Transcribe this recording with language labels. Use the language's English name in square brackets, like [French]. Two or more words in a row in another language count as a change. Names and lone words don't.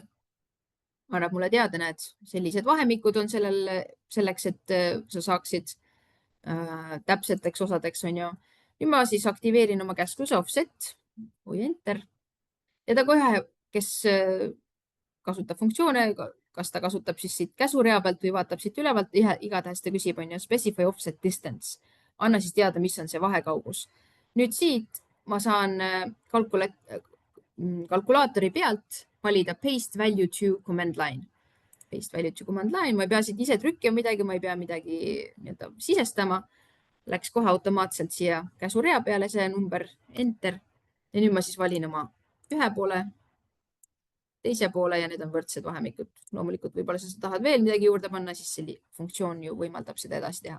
[Estonian] Annab mulle teada, näed, sellised vahemikud on selleks, et sa saaksid täpseteks osadeks, on ju. Nüüd ma siis aktiveerin oma käskluse offset või enter. Ja ta kohe, kes kasutab funktsioone, kas ta kasutab siis siit käsurea pealt või vaatab siit ülevalt, igatahes ta küsib, on ju, [English] specify offset distance. [Estonian] Anna siis teada, mis on see vahekaugus. Nüüd siit ma saan kalkulaatori pealt valida [English] paste value to command line. Paste value to command line, [Estonian] ma ei pea siit ise trükkima midagi, ma ei pea midagi sisestama. Läks kohe automaatselt siia käsurea peale see number, enter. Ja nüüd ma siis valin oma ühe poole, teise poole ja need on võrdsed vahemikud. Loomulikult võib-olla sa tahad veel midagi juurde panna, siis see funktsioon ju võimaldab seda edasi teha.